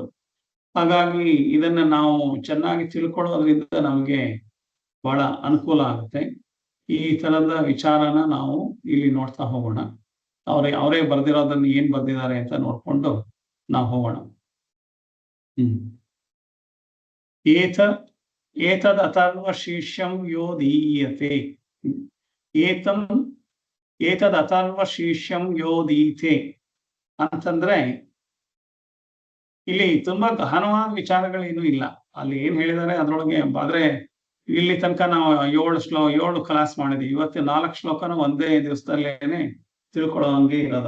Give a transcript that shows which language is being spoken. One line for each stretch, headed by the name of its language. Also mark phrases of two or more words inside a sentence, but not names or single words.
Kannada: ಹಾಗಾಗಿ ಇದನ್ನ ನಾವು ಚೆನ್ನಾಗಿ ತಿಳ್ಕೊಳ್ಳೋದ್ರಿಂದ ನಮ್ಗೆ ಬಹಳ ಅನುಕೂಲ ಆಗುತ್ತೆ. ಈ ತರದ ವಿಚಾರನ ನಾವು ಇಲ್ಲಿ ನೋಡ್ತಾ ಹೋಗೋಣ. ಅವರೇ ಬರ್ದಿರೋದನ್ನ ಏನ್ ಬರ್ದಿದ್ದಾರೆ ಅಂತ ನೋಡ್ಕೊಂಡು ನಾವು ಹೋಗೋಣ.
Sanskrit: ಏತದ್ ಅಥರ್ವ ಶೀರ್ಷಂ ಯೋ ದೀಯತೆ. ಏತದ್ ಅಥರ್ವ ಶೀರ್ಷಂ ಯೋ ದೀತೆ
Kannada: ಅಂತಂದ್ರೆ ಇಲ್ಲಿ ತುಂಬಾ ಗಹನವಾದ ವಿಚಾರಗಳೇನು ಇಲ್ಲ. ಅಲ್ಲಿ ಏನ್ ಹೇಳಿದ್ದಾರೆ ಅದ್ರೊಳಗೆ. ಆದ್ರೆ ಇಲ್ಲಿ ತನಕ ನಾವು 7 ಕ್ಲಾಸ್ ಮಾಡಿದ್ವಿ. ಇವತ್ತು 4 ಶ್ಲೋಕನ ಒಂದೇ ದಿವಸದಲ್ಲೇನೆ ತಿಳ್ಕೊಳ್ಳೋ ಹಂಗೆ ಇರೋದು.